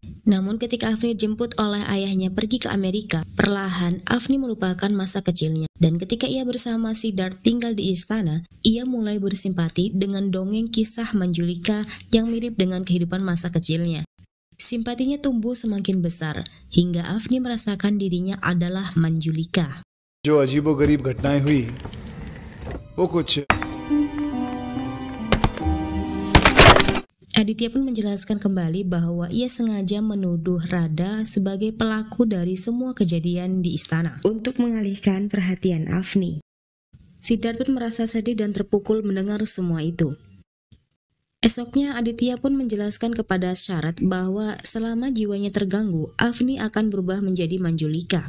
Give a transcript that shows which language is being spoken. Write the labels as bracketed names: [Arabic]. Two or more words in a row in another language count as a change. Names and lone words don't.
[Indonesian] Namun ketika Avni dijemput oleh ayahnya pergi ke Amerika, perlahan Avni melupakan masa kecilnya. Dan ketika ia bersama Siddharth tinggal di istana, ia mulai bersimpati dengan dongeng kisah Manjulika yang mirip dengan kehidupan masa kecilnya. Simpatinya tumbuh semakin besar, hingga Avni merasakan dirinya adalah Manjulika. [Hindi] जो अजीबोगरीब घटनाएं हुई वो कुछ [Indonesian] Aditya pun menjelaskan kembali bahwa ia sengaja menuduh Radha sebagai pelaku dari semua kejadian di istana untuk mengalihkan perhatian Avni. Siddharth pun merasa sedih dan terpukul mendengar semua itu. Esoknya Aditya pun menjelaskan kepada Sharat bahwa selama jiwanya terganggu, Avni akan berubah menjadi Manjulika.